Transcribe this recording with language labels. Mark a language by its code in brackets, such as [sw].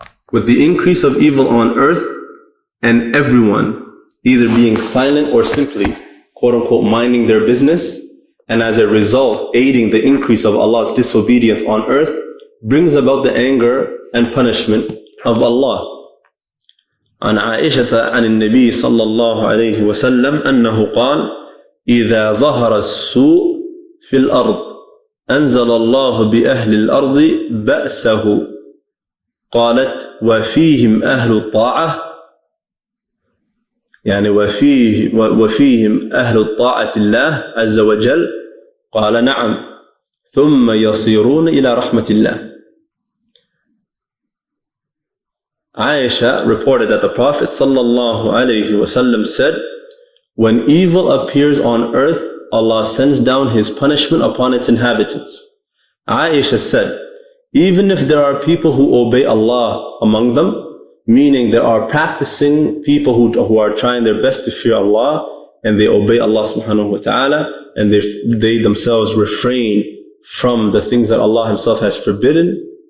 [en] With the increase of evil on earth and everyone either being silent or simply, quote unquote, minding their business, and as a result aiding the increase of Allah's disobedience on earth, brings about the anger and punishment of Allah. [ar] عن عائشة عن النبي صلى الله عليه وسلم أنه قال إذا ظهر السوء في الأرض أنزل الله بأهل الأرض بأسه قالت وفيهم أهل الطاعة يعني وفيهم أهل الطاعة الله عز وجل قال نعم ثم يصيرون إلى رحمة الله. [en] Aisha reported that the Prophet ﷺ said, when evil appears on earth, Allah sends down His punishment upon its inhabitants. Aisha said, even if there are people who obey Allah among them, meaning there are practicing people who are trying their best to fear Allah, and they obey Allah subhanahu wa ta'ala, and they themselves refrain from the things that Allah Himself has forbidden.